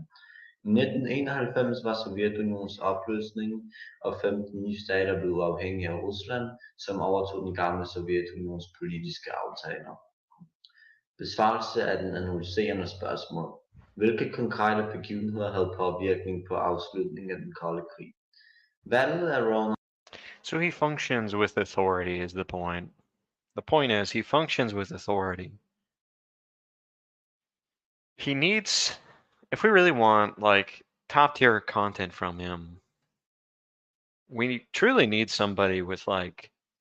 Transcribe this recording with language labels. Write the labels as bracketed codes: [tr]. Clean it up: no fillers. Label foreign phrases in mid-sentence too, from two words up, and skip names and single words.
[da] I 1991 var Sovjetunionens opløsning, og 15 nye stater blev uafhængige af Rusland, som overtog den gamle Sovjetunions politiske aftaler. Besvarelse af den analyserende spørgsmål. Hvilke konkrete begivenheder havde påvirkning på afslutningen af den kolde krig? Valget af Ronald. [en] So he functions with authority is the point. The point is he functions with authority. He needs, if we really want like top tier content from him, we truly need somebody with like,